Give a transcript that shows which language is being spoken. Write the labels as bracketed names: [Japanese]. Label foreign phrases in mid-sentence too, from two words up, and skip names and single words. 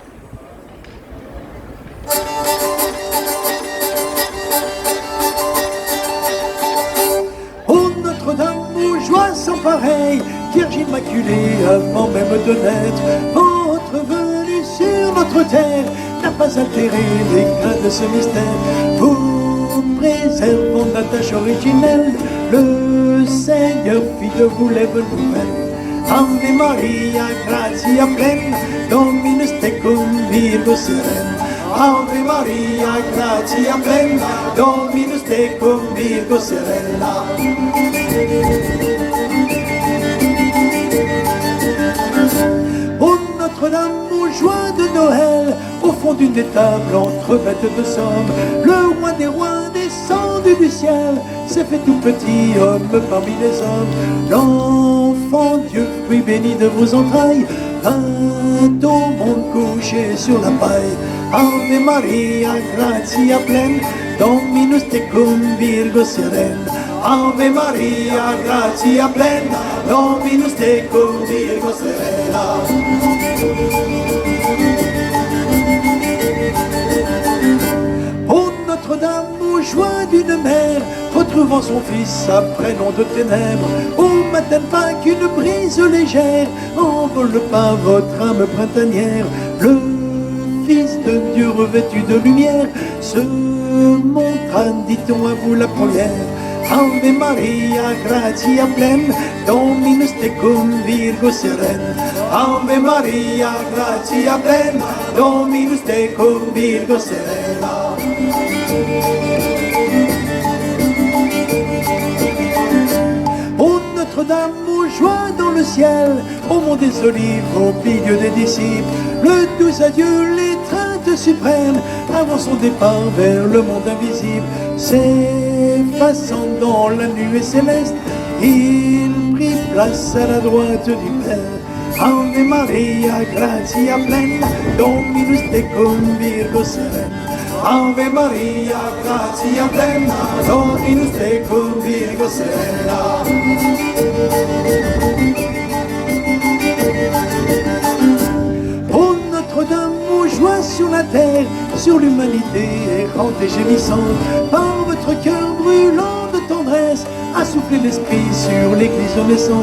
[French] Oh Notre-Dame, aux joies sans pareil, Vierge Immaculée avant même de naître, votre venue sur notre terre n'a pas altéré l'éclat de ce mystère. Vous préservant la tâche originelle, le Seigneur fit de vous les bonnes nouvelles. [Latin] Ave Maria, gratia plena, Dominus tecum, Virgo serena. Ave Maria, gratia plena, Dominus tecum, Virgo serena. [French] Oh Notre-Dame, aux joies de Noël, au fond d'une étable entre bêtes de somme, le roi des rois descendu du ciel s'est fait tout petit homme parmi les hommes. L'enfant Dieu, fruit béni de vos entrailles, quand au monde couché sur la paille. [Latin] Ave Maria, gratia pleine, Dominus tecum Virgo serena. Ave Maria, gratia pleine, Dominus tecum Virgo serena. [French] Oh Notre-Dame, au joie d'une mère, retrouvant son fils après long de ténèbres, au matin de Pâques, une brise légère envole pas votre âme printanière. Le Fils de Dieu revêtu de lumière se montra, dit-on à vous la première. [Latin] Ave Maria, gratia pleine, Dominus tecum Virgo serena. Ave Maria, gratia pleine, Dominus tecum Virgo serena. [French] Ô Notre-Dame, aux joies dans le ciel, au mont des Olives, au milieu des disciples, le doux adieu, l'étreinte suprême, avant son départ vers le monde invisible, s'effaçant dans la nuée céleste, il prit place à la droite du Père. [Latin] Ave Maria, gratia plena, Dominus tecum Virgo serena. Ave Maria, gratia plena, Dominus tecum Virgo serena. [French] Ô Notre-Dame, aux joies sur la terre, sur l'humanité errante et gémissante, par votre cœur brûlant de tendresse, a soufflé l'esprit sur l'église naissante.